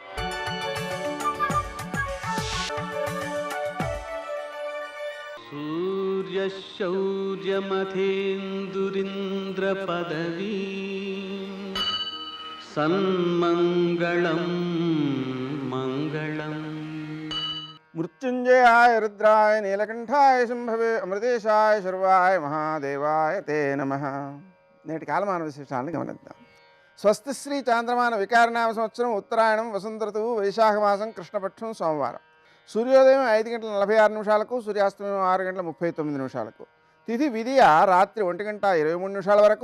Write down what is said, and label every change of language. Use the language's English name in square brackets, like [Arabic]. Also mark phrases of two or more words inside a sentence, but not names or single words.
[Sanskrit] सूर्यशौर्यमथेन्दुरिन्द्रपदवी सन्मङ्गलं मङ्गलम्। मृत्युंजयाय रुद्राय नीलकंठाय शंभवे अमृतेशाय शर्वाय महादेवाय ते नमः। [Telugu] నేటి కాలమాన విశేషాలను గమనిద్దాం. స్వస్తి శ్రీ చాంద్రమాన వికారనామ సంవత్సరం ఉత్తరాయణం వసంత ఋతువు వైశాఖ మాసం కృష్ణపక్షం సోమవారం. సూర్యోదయం 5:46 సూర్యాస్తమయం 6:39. తిథి విధియ రాత్రి 1:23 వరకు.